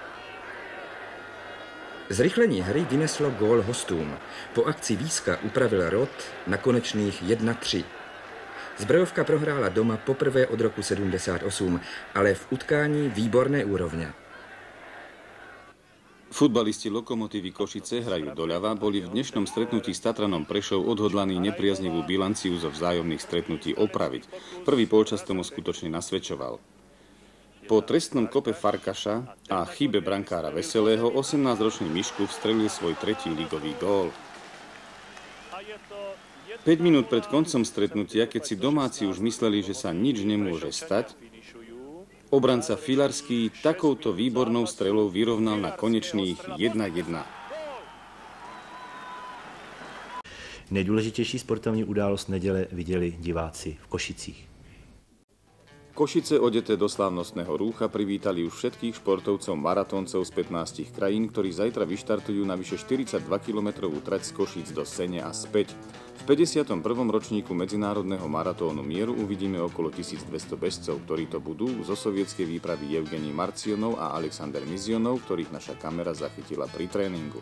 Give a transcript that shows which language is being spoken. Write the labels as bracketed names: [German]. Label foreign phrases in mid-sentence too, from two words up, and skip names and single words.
[Czech] Zrychlení hry vyneslo gól hostům. Po akci Víska upravil Rod na konečných 1-3. Zbrojovka prohrála doma poprvé od roku 78, ale v utkání výborné úrovně. [Slovak] Futbalisti Lokomotívy Košice hrajú doľava, boli v dnešnom stretnutí s Tatranom Prešov odhodlaní nepriaznivú bilanciu zo vzájomných stretnutí opraviť. Prvý polčas tomu skutočne nasvedčoval. Po trestnom kope Farkaša a chybe brankára Veselého 18-ročný Mišku vstrelil svoj 3. ligový gól. 5 minút pred koncom stretnutia, keď si domáci už mysleli, že sa nič nemôže stať, obranca Filarský takouto výbornou strelou vyrovnal na konečných 1-1. [Czech] Nejdůležitější sportovní událost neděle viděli diváci v Košicích. [Slovak] Košice odete do slávnostného rúcha privítali už všetkých športovcov maratóncov z 15 krajín, ktorí zajtra vyštartujú na vyše 42-kilometrovú trať z Košíc do Sene a späť. V 51. ročníku Medzinárodného maratónu mieru uvidíme okolo 1200 bežcov, ktorí to budú zo sovietskej výpravy Evgenij Marcionov a Alexander Mizionov, ktorých naša kamera zachytila pri tréningu.